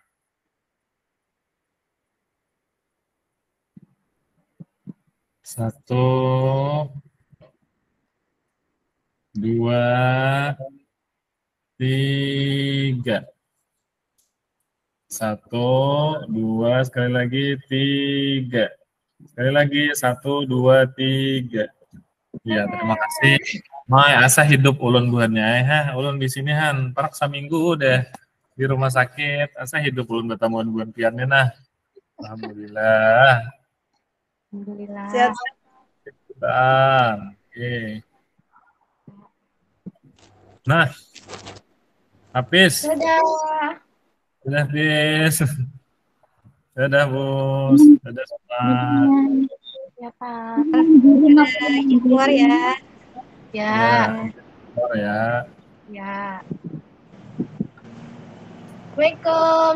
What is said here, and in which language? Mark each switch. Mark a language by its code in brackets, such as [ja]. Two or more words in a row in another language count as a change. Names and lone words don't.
[id] Satu, dua, tiga. Satu, dua, sekali lagi, tiga. Sekali lagi, satu, dua, tiga. Ya, terima kasih. [bjn] Mai asa hidup ulun buannya, ulun di sini han, parak saminggu udah di rumah sakit, asa hidup ulun bertamuan buan piannya nah. [id] Alhamdulillah. Alhamdulillah. Sehat-sehat. Oke. Nah, habis. Dadah. Sudah, Bis. Dadah, Bos. Dadah, Sobat. Ya, Pak. Keluar ya. Ya. Keluar ya. Ya. Assalamualaikum.